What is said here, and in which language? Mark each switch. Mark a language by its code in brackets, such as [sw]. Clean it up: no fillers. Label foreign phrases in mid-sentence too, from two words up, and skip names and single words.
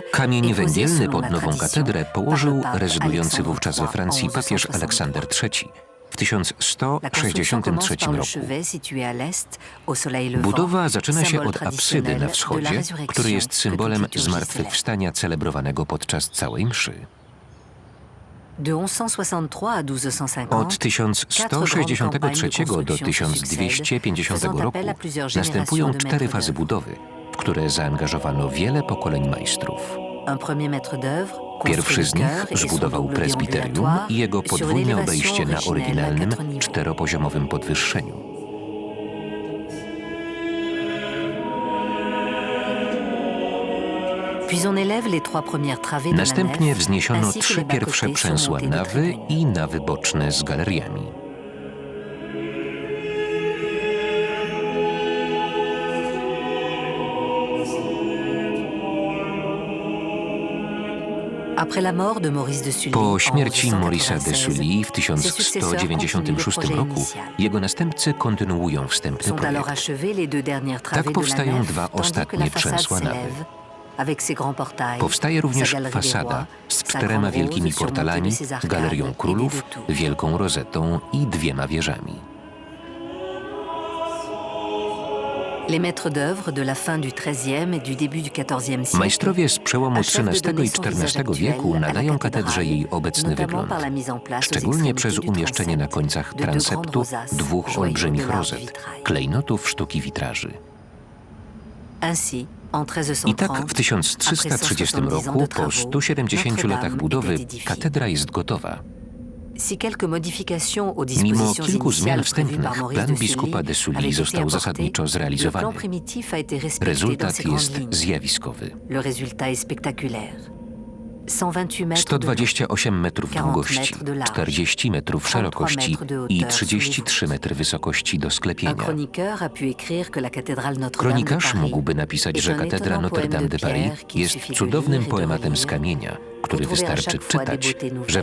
[pl] Kamień [fr] est posée [pl] węgielny [fr] selon [pl] pod [fr] la [pl] nową [fr] tradition [pl] katedrę [fr] par [pl] położył [fr] le pape [pl] rezydujący [fr] Alexandre [pl] wówczas we [fr] III [pl] Francji [fr] en [pl] papież [fr] 1163. [pl] Aleksander III w [fr] La construction commence [pl] 1163 [fr] par le [pl] roku. [fr] chevet situé à l'est, au soleil levant, [pl] Budowa zaczyna się [fr] symbole [pl] od apsydy [fr] traditionnel [pl] na [fr] de la [pl] wschodzie, [fr] résurrection [pl] który jest [fr] que [pl] symbolem [fr] toute liturgie [pl] zmartwychwstania celebrowanego podczas całej mszy. [fr] De 1163 à 1250, [pl] Od 1163 do 1250 roku następują 4 fazy budowy, w które zaangażowano wiele pokoleń majstrów. [fr] un premier maître d'œuvre, [pl] Pierwszy z [fr] construit le [pl] nich [fr] chœur et son [pl] zbudował [fr] double [pl] prezbiterium [fr] déambulatoire [pl] i jego [fr] sur [pl] podwójne [fr] l'élévation [pl] obejście na [fr] originelle à [pl] oryginalnym [fr] 4 niveaux. [pl] 4-poziomowym podwyższeniu. [fr] Puis on élève les 3 premières travées de la [pl] Następnie [fr] nef, [pl] wzniesiono [fr] ainsi que [pl] 3 [fr] les [pl] pierwsze [fr] bas-côtés [pl] przęsła [fr] surmontés de [pl] nawy [fr] tribunes. [pl] i nawy boczne z galeriami. [fr] Après la mort de Maurice de Sully [pl] Po [fr] en [pl] śmierci Maurice'a de [fr] 1196, [pl] Sully w [fr] ses successeurs [pl] 1196 [fr] continuent le [pl] roku [fr] projet initial. [pl] jego następcy kontynuują wstępny [fr] Sont alors [pl] projekt. [fr] achevées les 2 dernières travées [pl] Tak [fr] de la [pl] powstają [fr] nef, [pl] dwa [fr] tandis que [pl] ostatnie [fr] la façade [pl] przęsła nawy. [fr] s'élève avec ses grands portails, [pl] Powstaje również [fr] sa galerie des [pl] fasada [fr] rois, [pl] z [fr] sa [pl] 4 [fr] grande [pl] wielkimi [fr] rose surmontée [pl] portalami, [fr] de ses arcades [pl] galerią [fr] et des [pl] królów, [fr] deux tours. [pl] wielką rozetą i 2 wieżami. [fr] Les maîtres d'œuvre de la fin du XIIIe et du début du XIVe siècle [pl] Majstrowie z przełomu [fr] achèvent de [pl] XIII [fr] donner [pl] i [fr] son visage [pl] XIV wieku [fr] actuel à la [pl] nadają katedrze [fr] cathédrale, [pl] jej obecny [fr] notamment [pl] wygląd, [fr] par la mise en place aux [pl] szczególnie [fr] extrémités [pl] przez [fr] du [pl] umieszczenie na [fr] transept [pl] końcach [fr] de deux grandes [pl] transeptu [fr] rosaces, [pl] 2 [fr] joyaux [pl] olbrzymich [fr] de l'art [pl] rozet, [fr] vitrail. [pl] klejnotów sztuki witraży. [fr] Ainsi, en [pl] I [fr] 1330, [pl] tak w 1330 roku, po 170 latach budowy, katedra jest gotowa. [fr] Si quelques modifications aux [pl] Mimo [fr] dispositions [pl] kilku zmian [fr] initiales prévues par [pl] wstępnych, [fr] Maurice [pl] plan [fr] de [pl] biskupa [fr] Sully [pl] de Sully [fr] avait été [pl] został [fr] apporté, [pl] zasadniczo [fr] le plan [pl] zrealizowany. [fr] primitif a été respecté dans [pl] Rezultat [fr] ses grandes [pl] jest [fr] lignes. [pl] zjawiskowy. [fr] Le résultat est spectaculaire. 128 mètres de long, [pl] 128 metrów [fr] 40 [pl] długości, [fr] metres de large, [pl] 40 metrów [fr] 33 [pl] szerokości [fr] metres de hauteur [pl] i [fr] sous les [pl] 33 metry wysokości do [fr] Un [pl] sklepienia. [fr] chroniqueur a pu écrire que la cathédrale Notre-Dame de [pl] Kronikarz [fr] Paris [pl] mógłby napisać, [fr] est [pl] że [fr] un [pl] katedra [fr] étonnant [pl] Notre-Dame [fr] poème [pl] de [fr] de [pl] Paris [fr] pierre qu'il [pl] jest [fr] suffit de [pl] cudownym [fr] lire et de [pl] poematem z [fr] relire [pl] kamienia, który [fr] pour trouver à [pl] wystarczy [fr] chaque fois des [pl] czytać, [fr] beautés nouvelles.